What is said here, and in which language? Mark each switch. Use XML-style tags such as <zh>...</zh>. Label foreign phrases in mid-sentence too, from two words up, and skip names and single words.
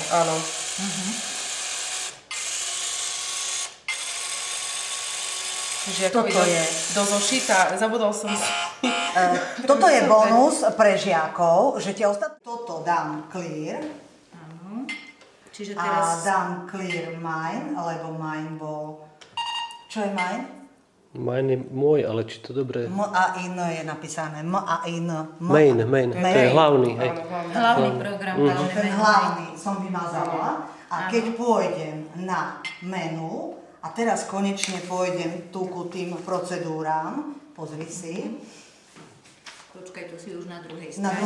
<sk>Áno. Takže ako Toto je. do zošita, zabudol som si. Toto je bonus pre žiakov, že ti toto dám clear Áno. Čiže a teraz... dám</sk> <en>clear mine,</en> <sk>lebo mine bol... Čo je mine? Mine je môj, ale či to dobre... M a in je napísané. M a in. Main. To je hlavný, hej. Áno, hlavne. Hlavný program, hlavný Ten menu. hlavný som vymazala a keď pôjdem na menu a teraz konečne pôjdem tu ku tým procedúram, pozri si, Počkaj, tu si už na druhej na strane.</sk>